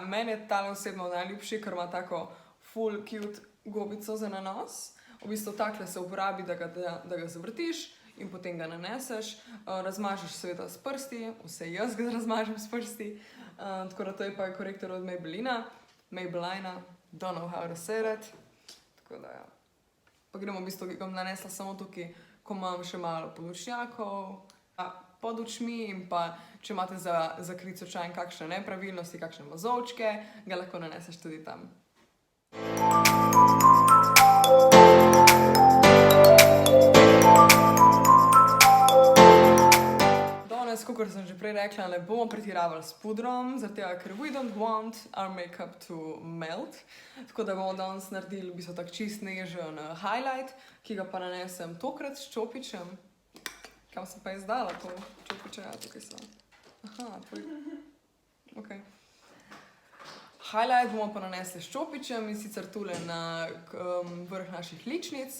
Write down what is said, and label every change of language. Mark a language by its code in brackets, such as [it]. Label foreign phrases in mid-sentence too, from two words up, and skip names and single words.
[sl] Meni je tale osebno najljubši, ker ima tako full cute gobico za nanos. V bistvu takle se uporabi, da ga zavrtiš in potem ga naneseš. Razmažeš seveda s prsti, vse jaz ga razmažem s prsti. Tako da to je pa korektor od Maybellina, [en] don't know how to say that. [sl] Tako da ja. Pa gremo v bistvu, ga bom nanesla samo tukaj, ko imam še malo podočnjakov, pod očmi in pa če imate za krit slučajno kakšne nepravilnosti, kakšne mozolčke, ga lahko naneseš tudi tam. Danes, kakor sem že prej rekla, ne bomo pretiravali s pudrom, zaradi tega, ker [en] we don't want our makeup to melt. [sl] Tako da bomo danes naredili v bistvu tak čist nežen highlight, ki ga pa nanesem tokrat s čopičem. Kam sem pa izdala to čopiče? Ja, tukaj sem. Aha, tvoj. Ok. Highlight bomo pa nanesli s čopičem in sicer tule na vrh naših ličnic.